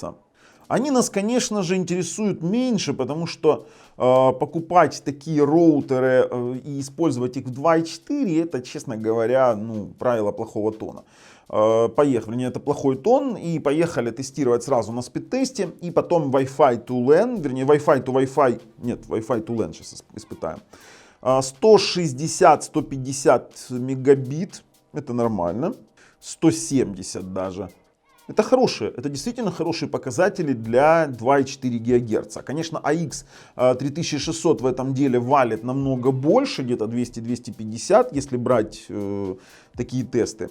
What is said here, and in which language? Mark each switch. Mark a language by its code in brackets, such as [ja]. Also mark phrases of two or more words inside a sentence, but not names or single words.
[ru] Они нас, конечно же, интересуют меньше, потому что покупать такие роутеры и использовать их в 2.4, это, честно говоря, ну, правило плохого тона. Поехали, не, это плохой тон, и поехали тестировать сразу на спид-тесте, и потом [en] Wi-Fi to LAN, [ru] вернее [en] Wi-Fi to Wi-Fi, [ru] нет, [en] Wi-Fi to LAN [ru] сейчас испытаем. 160-150 мегабит, это нормально, 170 даже. Это хорошие, это действительно хорошие показатели для 2,4 ГГц. Конечно, AX 3600 в этом деле валит намного больше, где-то 200-250, если брать такие тесты.